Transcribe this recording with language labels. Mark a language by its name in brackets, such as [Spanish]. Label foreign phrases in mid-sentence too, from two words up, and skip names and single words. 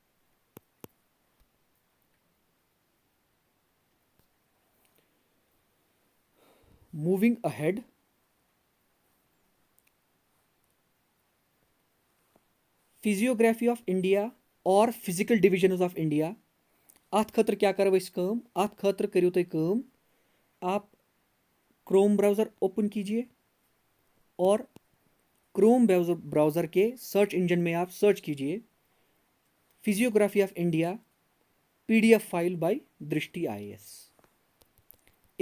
[English] moving ahead, physiography of India और physical division of India, [Kashmiri] अत खतर क्या करो कम, अत खतर करियो तुम कम, [Hindi] आप [English] Chrome browser [Hindi] ओपन कीजिए और [English] Chrome browser [Hindi] के [English] search engine [Hindi] में आप सर्च कीजिए [English] physiography of India PDF file [Hindi] बाय दृष्टि IAS।